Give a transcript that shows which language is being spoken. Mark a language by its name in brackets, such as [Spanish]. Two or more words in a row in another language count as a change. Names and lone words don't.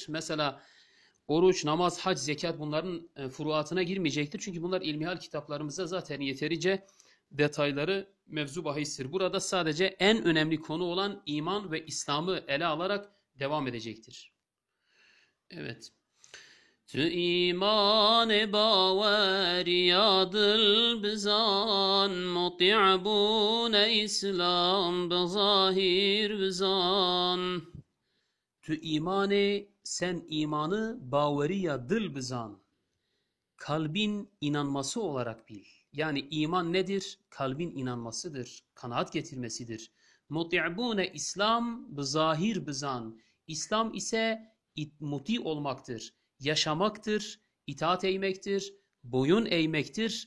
[Turkish] Mesela oruç, namaz, hac, zekat, bunların furuatına girmeyecektir. Çünkü bunlar ilmihal kitaplarımızda zaten yeterince detayları mevzu bahistir. Burada sadece en önemli konu olan iman ve İslam'ı ele alarak devam edecektir. Evet. [Kurdish] Tu iman baveriyadıl bizan, muti'bune İslam bezahir bizan. Tu imanı, [Turkish] sen imanı [Kurdish] baveriya dıl bizan, [Turkish] kalbin inanması olarak bil. Yani iman nedir? Kalbin inanmasıdır, kanaat getirmesidir. [Kurdish] Muti'bune İslam bezahir bizan, [Turkish] İslam ise muti olmaktır, yaşamaktır, itaat eğmektir, boyun eğmektir.